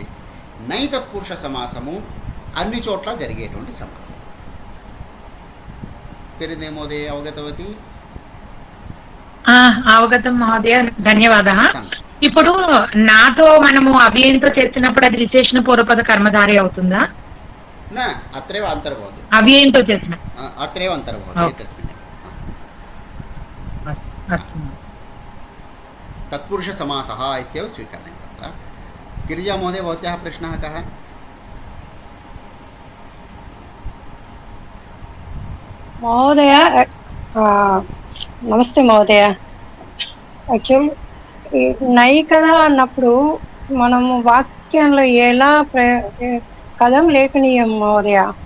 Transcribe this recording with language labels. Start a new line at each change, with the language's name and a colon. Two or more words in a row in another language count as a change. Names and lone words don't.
Telugu: నై తత్పురుష సమాసము అన్ని చోట్ల జరిగేటువంటి సమాసం.
Sanskrit: పేరుదే మహోదయ అవగతవతి? అవగతం మహోదయ, ధన్యవాదः.
Telugu: ఇప్పుడు నాతో మనము అవ్యయంతో చేసినప్పుడు అది విశేషణ పూర్వపద కర్మధారి అవుతుందా?
Sanskrit: न अत्रैव अन्तर्भवति,
Telugu: अव्ययंतो చేసిన
Sanskrit: अत्रैव अन्तर्भवति तस्मिन्. तत्पुरुषसमासः इत्येव स्वीकरणीयं तत्र. गिरिजा महोदय, भवत्याः प्रश्नः कः? మహోదయ నమస్తే మహోదయ.
Telugu: యాక్చువల్ నై కదా అన్నప్పుడు మనము వాక్యంలో ఎలా
Sanskrit: కథం లేఖనీయం మహోదయ?